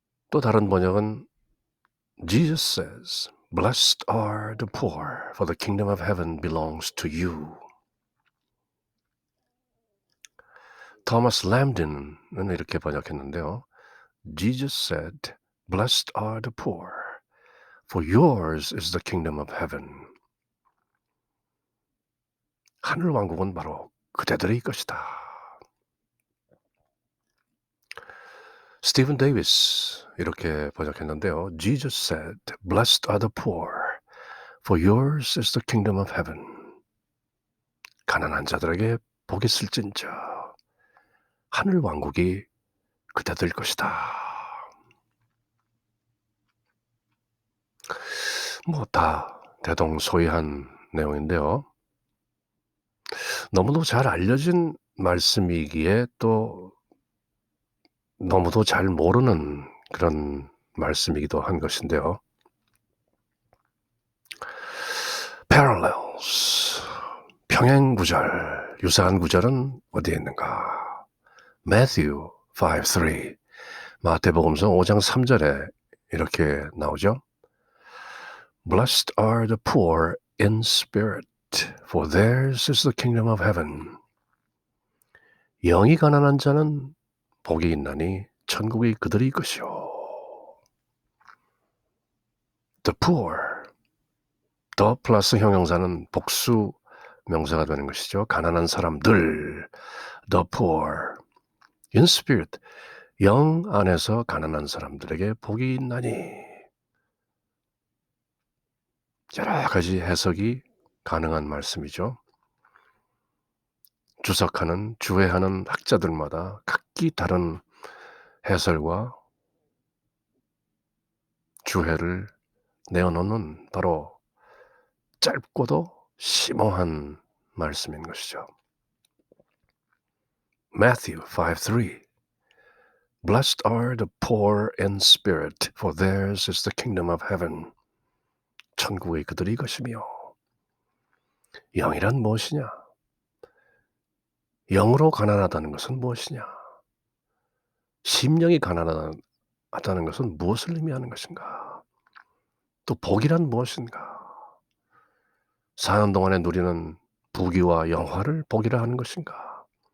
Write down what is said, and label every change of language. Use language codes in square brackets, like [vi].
[ko] 또 다른 번역은 [en] Jesus says, Blessed are the poor, for the kingdom of heaven belongs to you. [ko] 토마스 램딘은 이렇게 번역했는데요. [en] Jesus said, Blessed are the poor, for yours is the kingdom of heaven. [ko] 하늘 왕국은 바로 그대들의 것이다. 스티븐 데이비스 이렇게 번역했는데요. [en] Jesus said, Blessed are the poor, for yours is the kingdom of heaven. [ko] 가난한 자들에게 복이 있을진저, 하늘 왕국이 그대들 것이다. 다 대동소이한 내용인데요. 너무도 잘 알려진 말씀이기에 또 너무도 잘 모르는 그런 말씀이기도 한 것인데요. Parallels, 평행 구절, 유사한 구절은 어디에 있는가? Matthew 5:3, 마태복음서 5장 3절에 이렇게 나오죠. [en] Blessed are the poor in spirit, for theirs is the kingdom of heaven. [ko] 영이 가난한 자는 복이 있나니 천국이 그들의 것이요. [en] The poor, [ko] 더 플러스 형용사는 복수 명사가 되는 것이죠. 가난한 사람들, [en] the poor. in spirit, [ko] 영 안에서 가난한 사람들에게 복이 있나니. 여러 가지 해석이 가능한 말씀이죠. 주석하는, 주해하는 학자들마다 각기 다른 해설과 주해를 내어놓는 바로 짧고도 심오한 말씀인 것이죠. [en] Matthew 5:3 Blessed are the poor in spirit, for theirs is the kingdom of heaven. [ko] 천국의 그들이 이것이며. 영이란 무엇이냐? 영으로 가난하다는 것은 무엇이냐? 심령이 가난하다는 것은 무엇을 의미하는 것인가? 또 복이란 무엇인가? 사는 동안에 누리는 부귀와 영화를 복이라 하는 것인가?